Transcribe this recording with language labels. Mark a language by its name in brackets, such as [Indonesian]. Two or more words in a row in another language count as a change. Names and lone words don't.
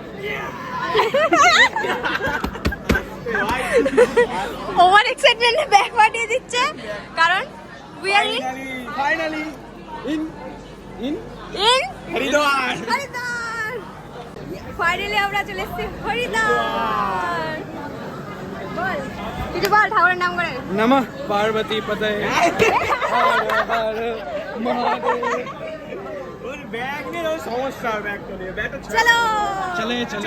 [Bangla] ওভার এক্সাইটমেন্টে ব্যাক পাঠিয়ে দিচ্ছে কারণ [English] we are finally in হরিদ্বার [Bangla] ফাইনালি আমরা চলে এসেছি হরিদ্বার কিছু বল ঠাকুরের নাম করে। [Sanskrit] नमः पार्वती पतये हर हर महादेव। [Bangla] ব্যাগ নিয়ে সমস্যা, ব্যাগ তো নিয়ে ব্যাগটা চলো [Hindi] चले चले